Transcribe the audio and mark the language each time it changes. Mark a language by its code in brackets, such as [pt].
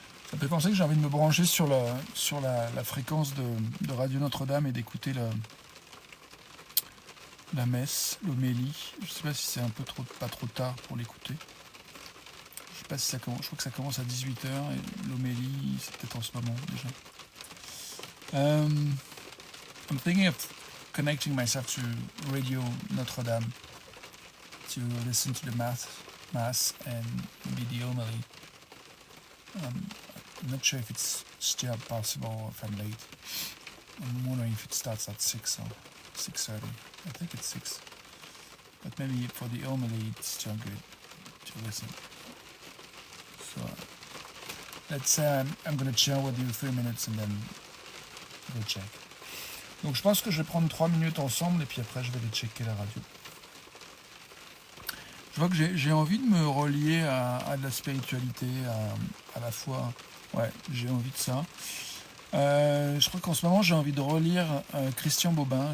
[fr] Ça me fait penser que j'ai envie de me brancher sur la fréquence de Radio Notre-Dame et d'écouter la messe, l'homélie. Je ne sais pas si c'est pas trop tard pour l'écouter. Je sais pas si ça commence. Je crois que ça commence à 18h et l'homélie, c'est peut-être en ce moment déjà. [en] I'm thinking of connecting myself to Radio Notre-Dame to listen to the mass and maybe the homily. I'm not sure if it's still possible or if I'm late. I'm wondering if it starts at 6 or 6:30. I think it's 6. But maybe for the homily it's still good to listen. So let's say I'm going to chill with you 3 minutes and then go check. [fr] Donc je pense que je vais prendre 3 minutes ensemble et puis après je vais aller checker la radio. Je vois que j'ai envie de me relier à de la spiritualité, à la foi. Ouais, j'ai envie de ça. Je crois qu'en ce moment, j'ai envie de relire Christian Bobin.